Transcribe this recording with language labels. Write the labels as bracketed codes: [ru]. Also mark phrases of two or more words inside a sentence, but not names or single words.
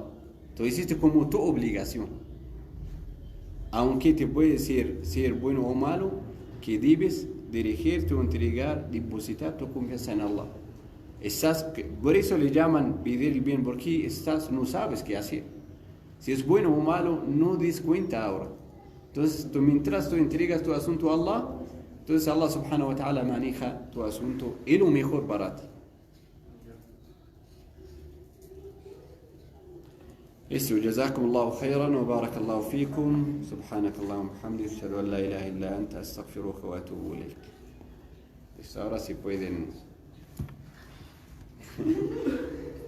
[es] Tú hiciste como tu obligación. Aunque te puede ser bueno o malo, que debes dirigirte o entregar, depositar tu confianza en Allah. Por eso le llaman pedir el bien, porque no sabes qué hacer. Si es bueno o malo, no des cuenta ahora. Entonces, mientras tú entregas tu asunto a Allah, entonces Allah [ar] سبحانه وتعالى [es] maneja tu asunto y lo mejor para ti. Eso, [ar] جزاكم الله خيرا وبارك الله فيكم. سبحانك اللهم وبحمدك، أشهد أن لا إله إلا أنت، أستغفرك وأتوب إليك. [es] Ahora sí pueden